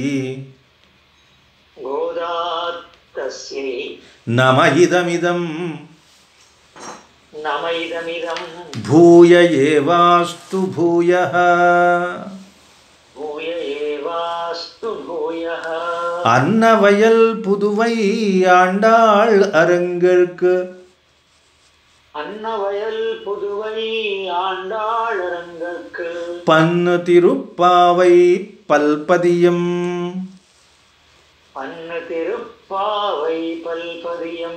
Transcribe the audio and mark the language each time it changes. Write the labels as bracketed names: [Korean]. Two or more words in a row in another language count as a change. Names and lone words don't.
[Sanskrit] గోదాత్తస్యై నమ ఇదమిదం నమ ఇదమిదం భూయ ఏవాస్తు భూయః భూయ ఏవాస్తు భూయః [Tamil] அன்னவயல் புதுவை ஆண்டாள் அரங்கற்கு அன்னவயல் புதுவை ஆண்டாளரங்கற்கு பன்னு திருப்பாவை பல்பதியம் பன்னு திருப்பாவை பல்பதியம்